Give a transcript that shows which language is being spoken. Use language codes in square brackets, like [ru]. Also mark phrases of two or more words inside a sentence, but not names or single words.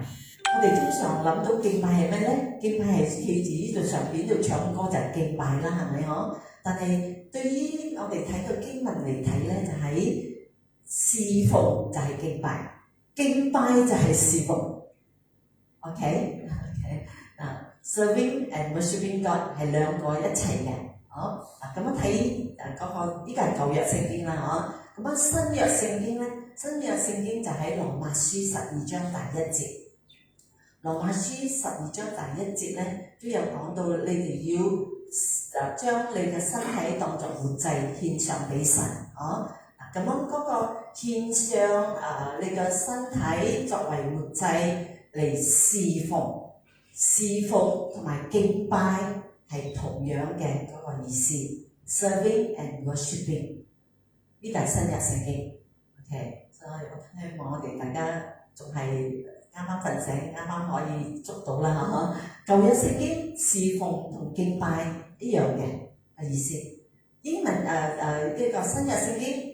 [yue] 我哋通常諗到敬拜係咩咧？敬拜係企住呢度上邊度唱歌就係敬拜啦，係咪嗬？但係對於我哋睇個經文嚟睇咧，就係侍奉就係敬拜，敬拜就係侍奉。OK， [en] serving and worshiping God [yue] 係兩個一齊嘅。咁樣睇嗰個呢個係舊約聖經啦，咁樣新約聖經咧，新約聖經就喺羅馬書12章第1節。羅馬書12章第1節咧都有講到，你哋要將你嘅身體當作活祭獻上俾神。咁樣嗰個獻上你嘅身體作為活祭嚟侍奉，侍奉同埋敬拜係同樣嘅嗰個意思。 [en] Serving and worshiping [yue] 呢個係新約聖經。OK， 所以我希望我哋大家仲係啱啱瞓醒，啱啱可以捉到啦嚇。舊約聖經侍奉同敬拜一樣嘅意思。英文呢個新約聖經。